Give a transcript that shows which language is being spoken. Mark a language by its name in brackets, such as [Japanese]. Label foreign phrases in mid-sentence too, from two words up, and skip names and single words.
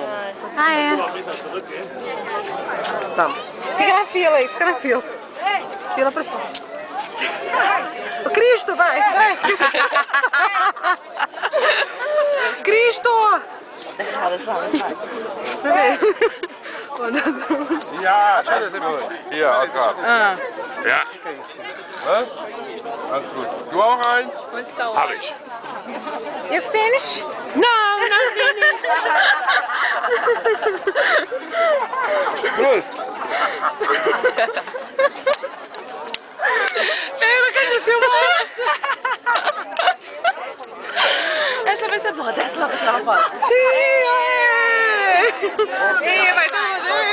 [Portuguese] Ah, é? Vamos. Fica na fila aí, fica na fila. Fila pra fora. O Cristo, vai! Cristo! Desce lá, desce lá, desce lá. [German] Ja, schau das immer. Hier, Oskar. Ja. Was? Alles gut. Du auch eins? Hab ich. [English] You finish? No, not finished. [Portuguese] Cruz. Eu não quero filmar essa. Essa vai ser boa. Desce lá pra tirar uma foto. Ih, vai todo mundo.